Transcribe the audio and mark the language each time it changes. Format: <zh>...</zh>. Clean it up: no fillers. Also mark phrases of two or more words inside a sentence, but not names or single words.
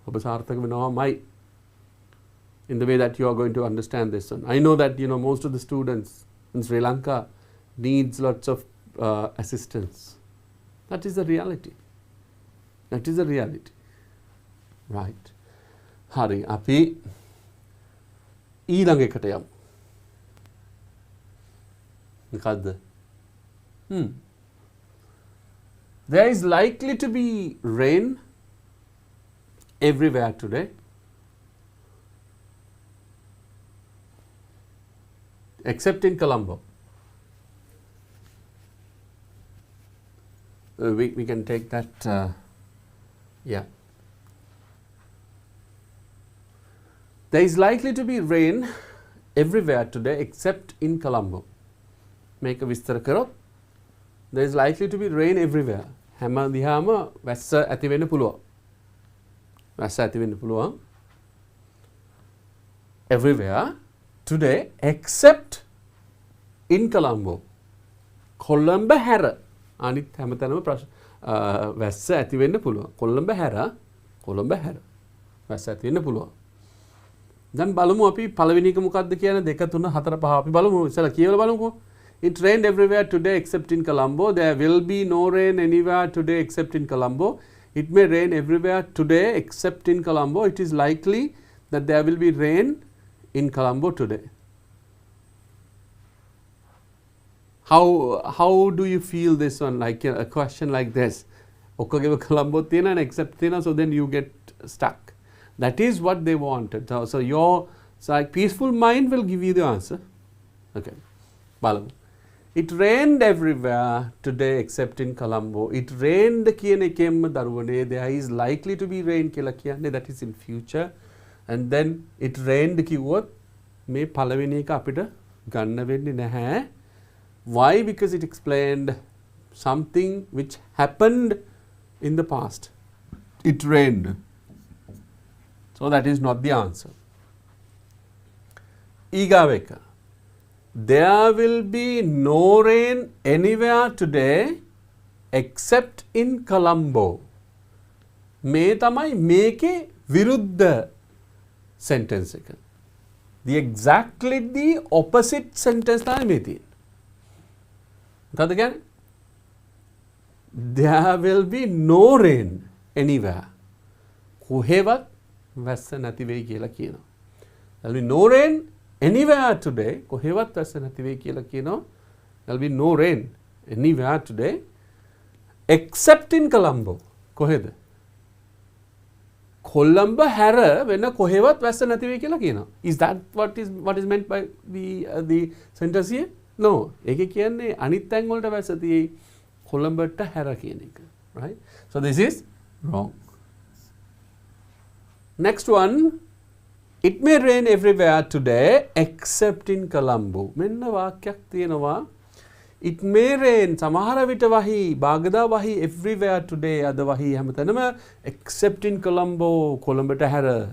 <en>In the way that you are going to understand this one. I know that most of the students in Sri Lanka needs lots of assistance. That is the reality. That is the reality. Right.</en> <si>Hari අපි ඊළඟ එකට යමු. මොකද්ද?</si> <en>There is likely to be rain everywhere today. Except in Colombo. We can take that, yeah. There is likely to be rain everywhere today except in Colombo. Make a</en> <si>විස්තර කරොත්</si> <en>there is likely to be rain everywhere.</en> <si>හැම දිහාම වැස්ස ඇති වෙන්න පුළුවන්. වැස්ස ඇති වෙන්න පුළුවන්.</si> <en>Everywhere today except in Colombo.</en> <si>කොළඹ හැර. අනිත් හැමතැනම වැස්ස ඇති වෙන්න පුළුවන්. කොළඹ හැර. වැස්ස ඇති වෙන්න පුළුවන්. දැන් බලමු අපි පළවෙනි එක මොකක්ද කියන 2 3 4 5 අපි බලමු ඉතලා කියලා බලමුකෝ.</si> <en>It rained everywhere today except in Colombo. There will be no rain anywhere today except in Colombo. It may rain everywhere today except in Colombo. It is likely that there will be rain in Colombo today. How do you feel this one? Like a question like this.</en> <si>ඔක්කොගේම Colombo තියෙනවා except තියෙනවා,</si> <en>so then you get stuck. That is what they wanted. So your peaceful mind will give you the answer.</en> <si>Okay. බලමු.</si> <en>It rained everywhere today except in Colombo. It rained</en> <si>කියන එකෙන්ම දරුවනේ</si> <en>there is likely to be rain</en> <si>කියලා කියන්නේ,</si> <en>that is in future. And then it rained</en> <si>කිව්වොත් මේ පළවෙනි එක අපිට ගන්න වෙන්නේ නැහැ.</si> <en>Why? Because it explained something which happened in the past. It rained. So that is not the answer.</en> <si>ඊගාව එක.</si> <en>there will be no rain anywhere today except in Colombo.</en> <si>මේ තමයි මේකේ විරුද්ධ sentence එක.</si> <en>The exactly the opposite sentence</en> <si>තමයි මේ තියෙන්නේ. මොකද කියන්නේ?</si> <en>There will be no rain anywhere.</en> <si>කොහෙවත් වැස්ස නැති වෙයි කියලා කියනවා.</si> <en>There will be no rain anywhere today.</en> <si>කොහෙවත් වැස්ස නැති වෙයි කියලා කියනවා.</si> <en>There will be no rain anywhere today except in Colombo.</en> <si>කොහෙද? කොළඹ හැර වෙන කොහෙවත් වැස්ස නැති වෙයි කියලා කියනවා.</si> <en>Is that what is meant by the sentence here? No.</en> <si>ඒකේ කියන්නේ අනිත් තැන් වලට වැස්ස තියෙයි කොළඹට හැර කියන එක.</si> <en>Right? So this is wrong. Next one, it may rain everywhere today except in Colombo.</en> <si>මෙන්න වාක්‍යයක් තියෙනවා.</si> <en>It may rain</en> <si>සමහර විට වහී බාගදා වහී</si> <en>everywhere today</en> <si>අද වහී හැමතැනම</si> <en>except in Colombo</en> <si>කොළඹට හැර.</si>